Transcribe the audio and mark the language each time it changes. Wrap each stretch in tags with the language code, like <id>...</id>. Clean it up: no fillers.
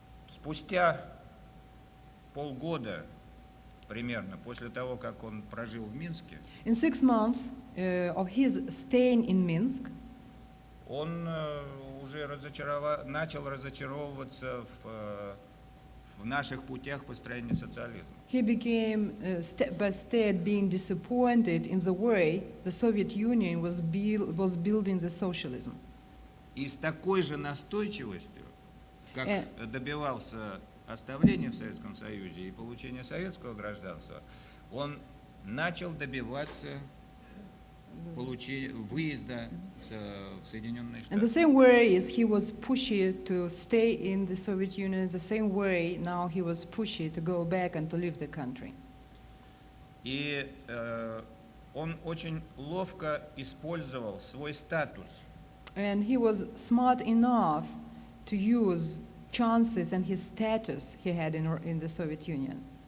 <ru>Спустя полгода примерно после того, как он прожил в Минске,</ru> <en>In 6 months of his staying in Minsk,</en> <ru>он уже начал разочаровываться в наших путях построения социализма.</ru> <en>he became step by step being disappointed in the way the Soviet Union was building the socialism.</en> <ru>И с такой же настойчивостью, как добивался оставления в Советском Союзе и получения советского гражданства, он начал добиваться выезда в Соединенные</ru> <en>And the</en> <ru>Штаты.</ru> <en>same way as he was pushy to stay in the Soviet Union, the same way now he was pushy to go back and to leave the country.</en> <ru>И он очень ловко использовал свой статус</ru> <en>And he was smart enough to use chances and his status he had in the Soviet Union.</en>